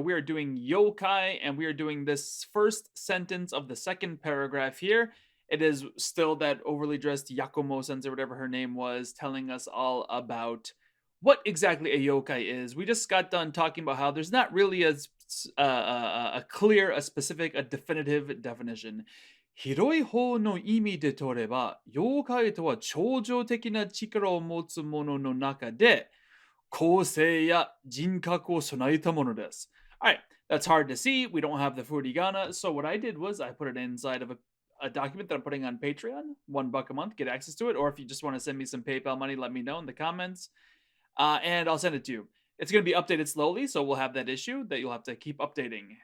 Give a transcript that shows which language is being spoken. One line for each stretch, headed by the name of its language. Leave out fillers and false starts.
English: We are doing Yokai, and we are doing this first sentence of the second paragraph here. It is still that overly dressed Yakumo sensei, whatever her name was, telling us all about what exactly a yokai is. We just got done talking about how there's not really a clear, a specific, a definitive definition.
Japanese: 広い方の意味で取れば、妖怪とは超常的な力を持つものの中で、個性や人格を備えたものです。
English: Alright, that's hard to see. We don't have the furigana. So what I did was I put it inside of a document that I'm putting on Patreon. $1 a month, get access to it. Or if you just want to send me some PayPal money, let me know in the comments. And I'll send it to you. It's going to be updated slowly, so we'll have that issue that you'll have to keep updating.